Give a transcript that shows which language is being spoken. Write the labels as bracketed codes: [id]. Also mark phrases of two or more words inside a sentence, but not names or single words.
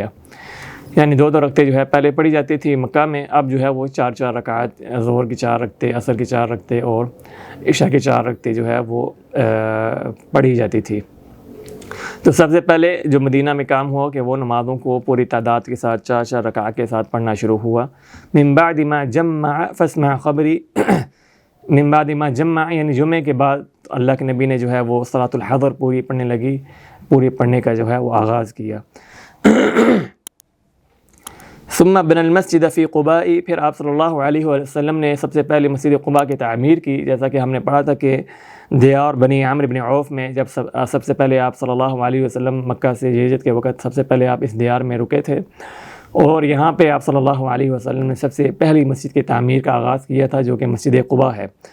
[ur] یعنی 2 رکعتیں جو ہے پہلے پڑھی جاتی تھی مکہ میں، اب جو ہے وہ 4 رکعت، ظہر کی 4 رکعتیں، عصر کی 4 رکعتیں اور عشاء کی 4 رکعتیں جو ہے وہ پڑھی جاتی تھی. تو سب سے پہلے جو مدینہ میں کام ہوا کہ وہ نمازوں کو پوری تعداد کے ساتھ 4 رکعت کے ساتھ پڑھنا شروع ہوا. [ar] من بعد ما جمع فاسمع خبری. من بعد ما جمع [ur] یعنی جمعے کے بعد اللہ کے نبی نے جو ہے وہ [ar] صلاۃ الحضر [ur] پوری پڑھنے کا جو ہے وہ آغاز کیا. [ar] ثم بنى المسجد في قباء، [ur] پھر آپ صلی اللہ علیہ وسلم نے سب سے پہلے مسجد قباء کی تعمیر کی. جیسا کہ ہم نے پڑھا تھا کہ دیار بنی عمرو بن عوف میں جب سب سے پہلے آپ صلی اللہ علیہ وسلم مکہ سے ہجرت کے وقت سب سے پہلے آپ اس دیار میں رکے تھے، اور یہاں پہ آپ صلی اللہ علیہ وسلم نے سب سے پہلی مسجد کی تعمیر کا آغاز کیا تھا، جو کہ مسجد قباء ہے.